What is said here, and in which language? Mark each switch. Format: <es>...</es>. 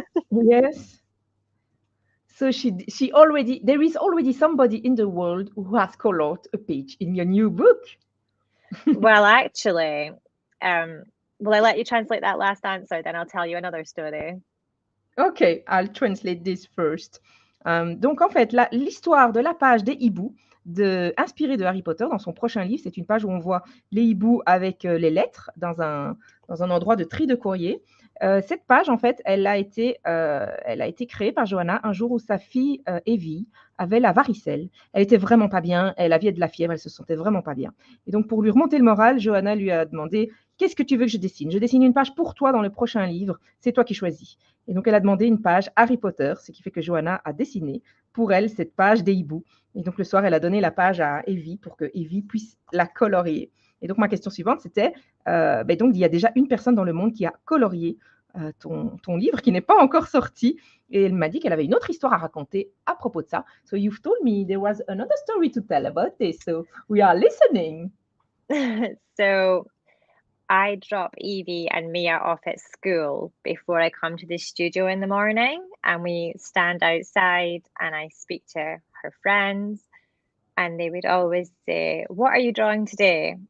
<en>Yes. So there is already somebody in the world who has colored a page in your new book. Well, actually, will I let you translate that last answer? Then I'll tell you another story. Okay, I'll translate this first.</en> <fr>Donc, en fait, l'histoire de la page des hiboux inspirée de Harry Potter dans son prochain livre, c'est une page où on voit les hiboux avec les lettres dans un endroit de tri de courrier. Cette page, en fait, elle a été créée par Johanna un jour où sa fille, Evie, avait la varicelle. Elle était vraiment pas bien, elle avait de la fièvre, elle se sentait vraiment pas bien. Et donc, pour lui remonter le moral, Johanna lui a demandé « Qu'est-ce que tu veux que je dessine ? Je dessine une page pour toi dans le prochain livre, c'est toi qui choisis. » Et donc, elle a demandé une page Harry Potter, ce qui fait que Johanna a dessiné pour elle cette page des hiboux. Et donc, le soir, elle a donné la page à Evie pour que Evie puisse la colorier. Et donc, ma question suivante, c'était, donc, il y a déjà une personne dans le monde qui a colorié ton livre, qui n'est pas encore sorti. Et elle m'a dit qu'elle avait une autre histoire à raconter à propos de ça.</fr> <en>So, you've told me there was another story to tell about this. So, we are listening. So, I drop Evie and Mia off at school before I come to the studio in the morning, and we stand outside and I speak to her friends, and they would always say, what are you drawing today?</en>